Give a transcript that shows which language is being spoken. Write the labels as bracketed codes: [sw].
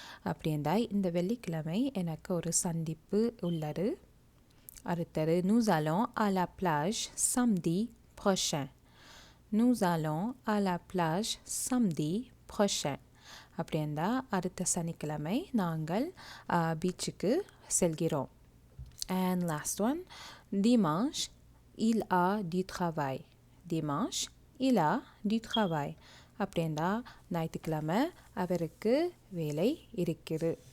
[ta] அப்படி இருந்தால் இந்த வெள்ளிக்கிழமை எனக்கு ஒரு சந்திப்பு உள்ளது. அடுத்தது [fr] nous allons à la plage samedi prochain. nous allons à la plage samedi prochain. [ta] அப்படி இருந்தால் அடுத்த சனிக்கிழமை நாங்கள் பீச்சுக்கு செல்கிறோம். [en] And last one, [fr] dimanche, il a du travail. Dimanche, il a du travail. [ta] அப்படி இருந்தால் ஞாயிற்றுக்கிழமை அவருக்கு வேலை இருக்குது.